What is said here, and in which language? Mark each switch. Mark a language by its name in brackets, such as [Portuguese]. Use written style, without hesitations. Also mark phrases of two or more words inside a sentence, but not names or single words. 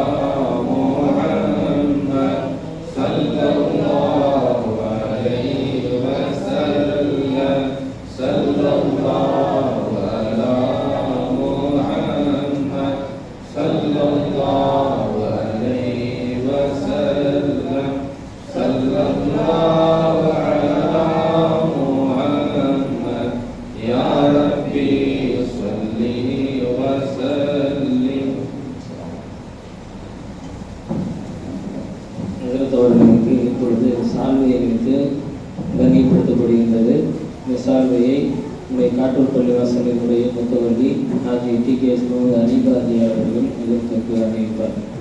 [Arabic] محمد صلى الله عليه وسلم صلى الله على محمد صلى الله عليه وسلم صلى الله على محمد يا ربي صل وسلم. [Tamil] அவர்களுக்கு இப்பொழுது சால்வையை வைத்து கண்ணியப்படுத்தப்படுகின்றது. இந்த சால்வையை உடைய காட்டூர் பள்ளிவாசலினுடைய முத்தவள்ளி ஹாஜி TKS முகமது அனிபாதி அவர்கள் இதற்கு அணிவிப்பார்.